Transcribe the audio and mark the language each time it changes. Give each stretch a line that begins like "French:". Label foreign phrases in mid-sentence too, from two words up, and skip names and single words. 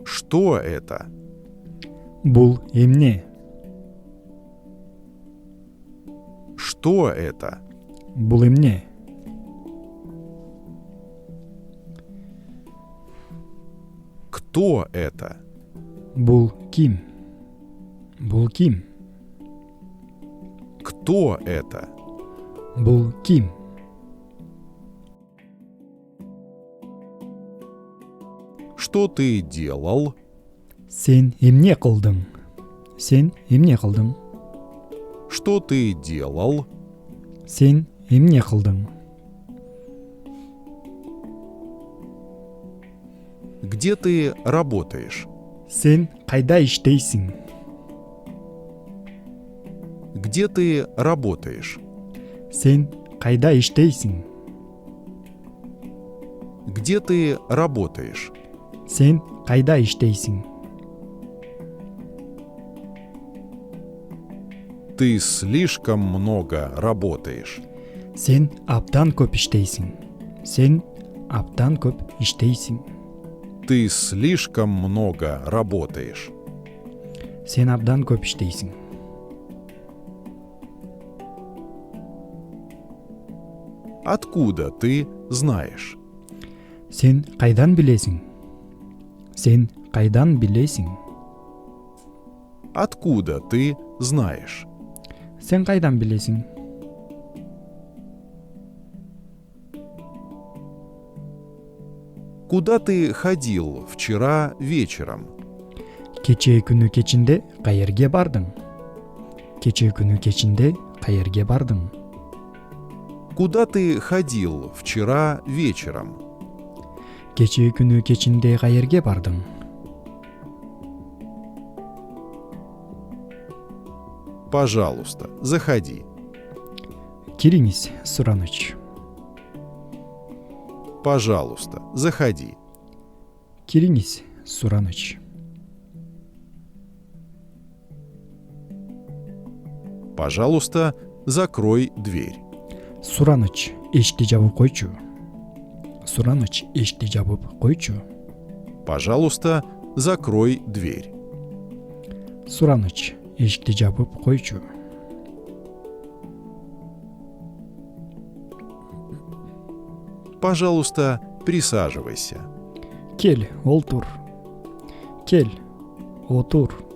Russian: Что это?
Kyrgyz: Бул эмне?
Russian: Что это?
Kyrgyz: Бул эмне?
Russian: Кто это?
Kyrgyz: Бул ким? Бул ким?
Russian: Кто это?
Kyrgyz: Бул ким?
Russian: Что ты делал?
Kyrgyz: Сен эмне кылдың? Сен эмне кылдың?
Russian: Что ты делал?
Kyrgyz: Сен эмне кылдың?
Russian: Где ты работаешь?
Kyrgyz: Сен кайда иштейсиң?
Russian: Где ты работаешь?
Kyrgyz: Сен кайда иштейсиң?
Russian: Где ты работаешь?
Kyrgyz: Сен кайда иштейсиң?
Russian: Ты слишком много работаешь.
Kyrgyz: Сен абдан көп иштейсиң. Сен абдан көп иштейсиң.
Russian: Ты слишком много работаешь.
Kyrgyz: Сен абдан көп иштейсиң.
Russian: Откуда ты знаешь?
Kyrgyz: Сен кайдан билесиң? Сен кайдан билесиң?
Russian: Откуда ты знаешь?
Kyrgyz: Сен кайдан билесиң?
Russian: Куда ты ходил вчера вечером?
Kyrgyz: Кечээ күнү кечинде каерге бардың? Кечээ күнү кечинде каерге бардың?
Russian: Куда ты ходил вчера вечером?
Kyrgyz: Кечээ күнү кечинде каерге бардың?
Russian: Пожалуйста, заходи.
Kyrgyz: Кириңиз, сураныч.
Russian: Пожалуйста, заходи.
Kyrgyz: Кириңиз, сураныч.
Russian: Пожалуйста, закрой дверь.
Kyrgyz: Сураныч, эшикти жабып койчу. Сураныч, эшикти жабып койчу.
Russian: Пожалуйста, закрой дверь.
Kyrgyz: Сураныч, эшикти жабып койчу.
Russian: Пожалуйста, присаживайся.
Kyrgyz: Кел, олтур. Кел, отур.